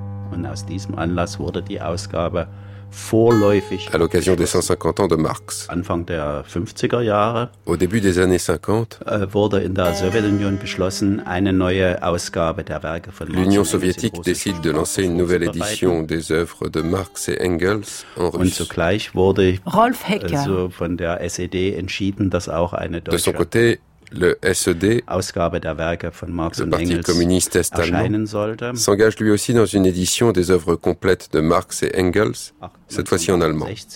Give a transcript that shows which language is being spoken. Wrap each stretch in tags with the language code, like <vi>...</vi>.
<de>Und aus diesem Anlass wurde die Ausgabe vorläufig</de> <fr>à l'occasion des 150 ans de Marx.</fr> <de>Anfang der 50er Jahre,</de> <fr>au début des années 50,</fr> <de>wurde in der Sowjetunion beschlossen, eine neue Ausgabe der Werke von Marx.</de> <fr>L'Union soviétique décide de lancer une nouvelle édition des œuvres de Marx et Engels en russe.</fr> <de>Und zugleich wurde Rolf Hecker also von der SED entschieden, dass auch eine deutsche</de> <fr>de son côté, le SED,</fr> <de>Ausgabe der Werke von Marx</de> <fr>le Parti</fr> <de>und Engels</de> <fr>communiste est-allemand, s'engage lui aussi dans une édition des œuvres complètes de Marx et Engels, cette fois-ci en allemand.</fr>